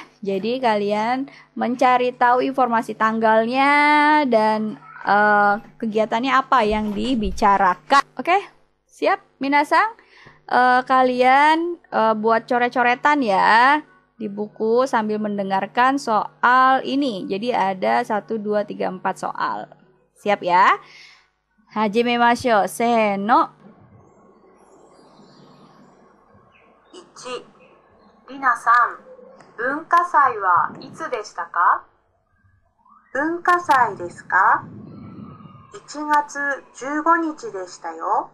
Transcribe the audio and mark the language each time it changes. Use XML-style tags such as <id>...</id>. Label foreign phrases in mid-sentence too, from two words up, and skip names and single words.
<id>Jadi kalian mencari tahu informasi tanggalnya dan kegiatannya apa yang dibicarakan. Oke, siap minasang? Kalian buat coret-coretan ya di buku sambil mendengarkan soal ini. Jadi ada 1, 2, 3, 4 soal. Siap ya?</id> <ja>Hajimemashou. Seno. 1. りなさん、文化祭はいつでしたか？文化祭ですか？ 1月15日でしたよ。</ja>